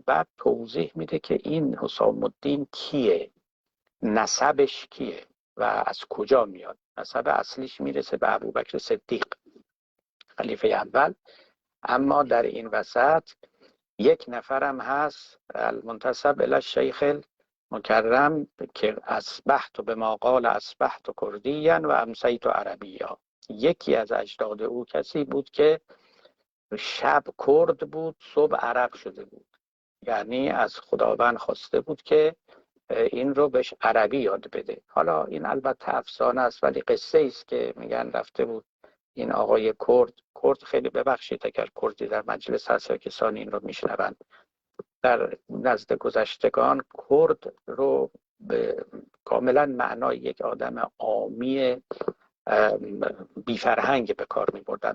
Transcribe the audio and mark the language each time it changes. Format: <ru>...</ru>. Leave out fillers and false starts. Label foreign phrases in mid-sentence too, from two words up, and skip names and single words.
<fa>بعد توضیح میده که این حسام الدین کیه، نسبش کیه و از کجا میاد. نسب اصلیش میرسه به ابوبکر صدیق خلیفه اول، اما در این وسط یک نفرم هست</fa> <ar>المنتسب الی الشیخ المکرم</ar> <fa>که اصبحت به ما قال</fa> <ar>اصبحت کردیا و امسیت عربیا.</ar> <fa>یکی از اجداد او کسی بود که شب کرد بود، صبح عرب شده بود، یعنی از خداوند خواسته بود که این رو بهش عربی یاد بده. حالا این البته افسانه است، ولی قصه است که میگن رفته بود این آقای کرد خیلی ببخشید اگر کردی در مجلس هست یا کسانی این رو میشنوند، در نزد گذشتگان کرد رو به کاملا معنای یک آدم عامی بیفرهنگ به کار میبردن.</fa>